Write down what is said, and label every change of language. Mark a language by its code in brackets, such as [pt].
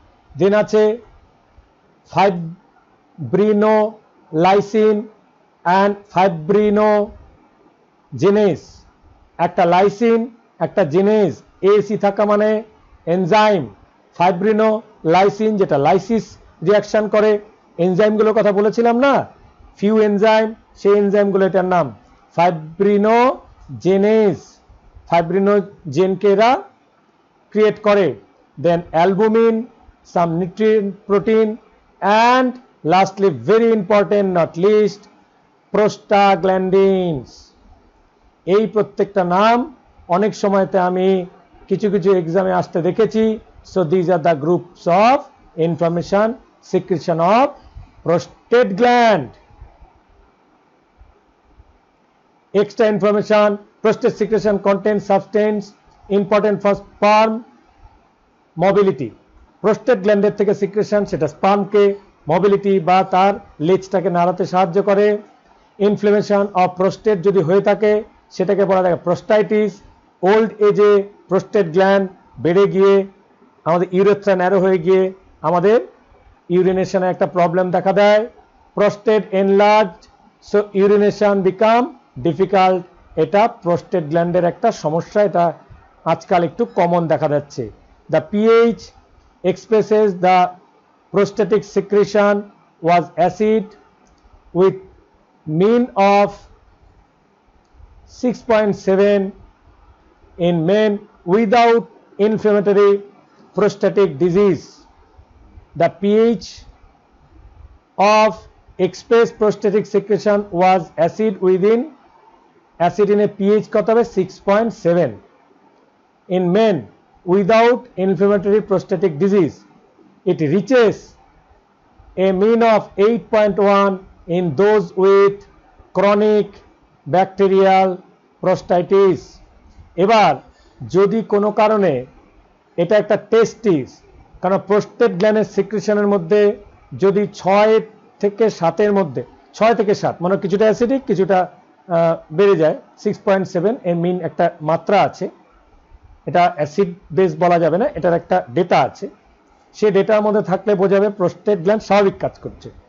[bn] দেন আছে ফাইব্রিনোলাইসিন অ্যান্ড ফাইব্রিনোজেনেস, একটা লাইসিন একটা জেনেস, এসি থাকা মানে এনজাইম। ফাইব্রিনোলাইসিন যেটা লাইসিস রিয়াকশন করে, এনজাইমগুলোর কথা বলেছিলাম না, ফিউ এনজাইম, সেই এনজাইমগুলো এটার নাম ফাইব্রিনোজেনেস, ফাইব্রিনোজেনকে এরা ক্রিয়েট করে। [en] Then albumin, some nutrient protein, and lastly very important not least prostaglandins। [bn] এই প্রত্যেকটা নাম অনেক সময়তে আমি কিছু কিছু এক্সামে আসতে দেখেছি। [en] So these are the groups of information secretion of prostate gland। Extra information, prostate secretion contains substance important for sperm mobility। [bn] Prostate গ্ল্যান্ডের থেকে সিক্রেশন, সেটা স্পার্মকে মোবিলিটি বা তার লেজটাকে নাড়াতে সাহায্য করে। ইনফ্লেমেশন অফ প্রোস্টেট যদি হয়ে থাকে সেটাকে বলা যায় প্রোস্টাইটিস। ওল্ড এজে প্রোস্টেট গ্ল্যান্ড বেড়ে গিয়ে আমাদের ইউরেথ্রা ন্যারো হয়ে গিয়ে আমাদের ইউরিনেশনে একটা প্রবলেম দেখা দেয়। [en] prostate enlarge, so urination become difficult, [bn] এটা প্রোস্টেট গ্ল্যান্ডের একটা সমস্যা, এটা আজকাল একটু কমন দেখা যাচ্ছে। [en] The pH expresses the prostatic secretion was acid with mean of 6.7 in men without inflammatory prostatic disease। The pH of expressed prostatic secretion was acid in a pH [bn] কত হবে [en] 6.7 in men without inflammatory prostatic disease। It reaches a mean of 8.1 in those with chronic bacterial prostatitis। [bn] এবার যদি কোনো কারণে এটা একটা টেস্টিস, কারণ prostate গ্ল্যান্ডের সিক্রেশনের মধ্যে যদি 6 থেকে 7 মধ্যে, 6 থেকে 7 মানে কিছুটা অ্যাসিডিক কিছুটা বেড়ে যায়, 6.7 এর মিন একটা মাত্রা আছে, এটা অ্যাসিড বেস বলা যাবে না, এটার একটা ডেটা আছে, সেই ডেটার মধ্যে থাকলে বোঝাবে প্রোস্টেট গ্ল্যান্ড স্বাভাবিক কাজ করছে।